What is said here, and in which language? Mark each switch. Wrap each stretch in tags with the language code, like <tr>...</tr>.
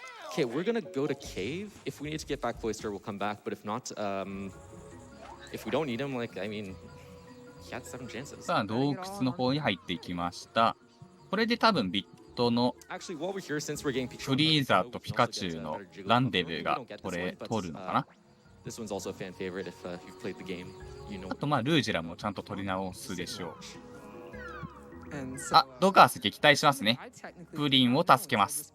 <en>Okay, we're gonna go to cave. If we need to get back Cloister, we'll come back. But if not, if we don't need him, like I mean, he had 7 chances.</en> <ja>さあ、洞窟の方に入っていきました。これで多分ビットの</ja> <en>Actually, while we're here, since we're getting Pikachu,</en> <ja>フリーザーとピカチュウのランデブーがこれ通るのかな。</ja> <en>This one's also a fan favorite. If you've played the game, you know.</en> <ja>あとまあルージュラもちゃんと取り直すでしょう。</ja> <en>And</en> <ja>あ、ドガース撃退しますね。プリンを助けます。</ja>